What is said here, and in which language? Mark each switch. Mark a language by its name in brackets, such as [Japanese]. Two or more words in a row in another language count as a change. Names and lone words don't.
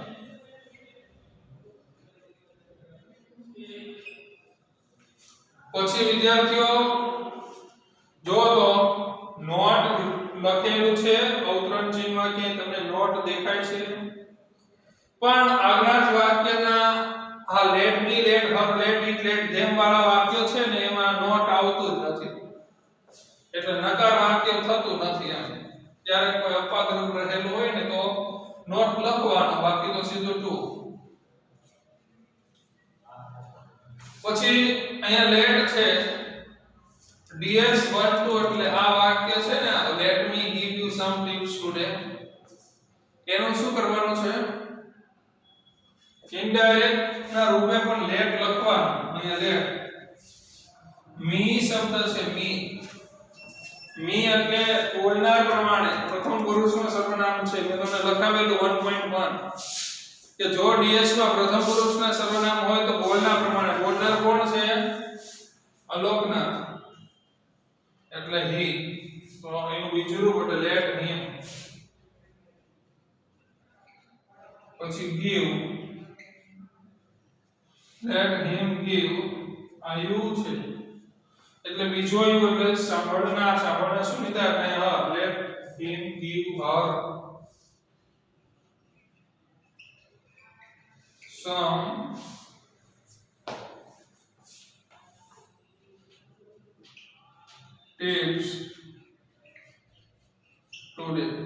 [Gujarati] પછી વિદ્યાર્થીઓ જો તો નોટ લખેલું છે, અવતરણ ચિહ્નમાં કે તમને નોટ દેખાય છે, પણ આજ્ઞાર્થ વાક્યના આ [English] let me, let her, let it, let them [Gujarati] વાળા વાક્યો છે ને એમાં નોટ આવતું જ નથી, એટલે નકાર વાક્ય થતું નથી. આમ જ્યારે કોઈ અપાગ્રહ રહેલું હોય ને તો નોટ લખવાનો, બાકી તો સીધું ટુ. પછી અહીંયા let છે, ds 1 2 એટલે આ વાક્ય છે ને [English] let me give you some tips today, [Gujarati] એનું શું કરવાનું છે? ઇનડાયરેક્ટ ના રૂપે પણ let લખવાનું. અહીંયા [English] let me [Gujarati] શબ્દ છે, me એટલે બોલનાર પ્રમાણે પ્રથમ પુરુષનું સર્વનામ છે. મેં તમને લખાવેલું 1.1 કે જો ds માં પ્રથમ પુરુષના સર્વનામ હોય તો બોલનાર પ્રમાણે. બોલનાર કોણ છે? અલોકનાથ એટલે he, તો એનું બીજું રૂપ એટલે [English] let him. [Gujarati] પછી [English] give, let him give, [Gujarati] આ you છે, એટલે બીજો યુ એટલે સાંભળના શું લીધા આપણે [English] let him give her some tips today.